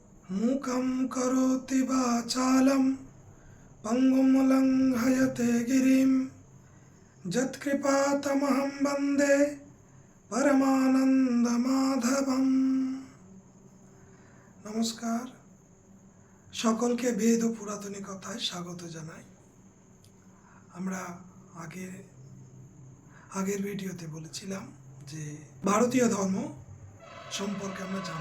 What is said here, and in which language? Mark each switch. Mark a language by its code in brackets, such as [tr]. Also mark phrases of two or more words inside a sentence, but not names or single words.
[sa] मूकं करोति वाचालं पङ्गुं लङ्घयते गिरिं यत्कृपातमहं वन्दे परमानन्दमाधवम्। [bn] नमस्कार, সকলকে বেদ ও পুরাতনী কথায় স্বাগত জানাই। আমরা আগের ভিডিওতে বলেছিলাম যে ভারতীয় ধর্ম সম্পর্কে আমরা জানব।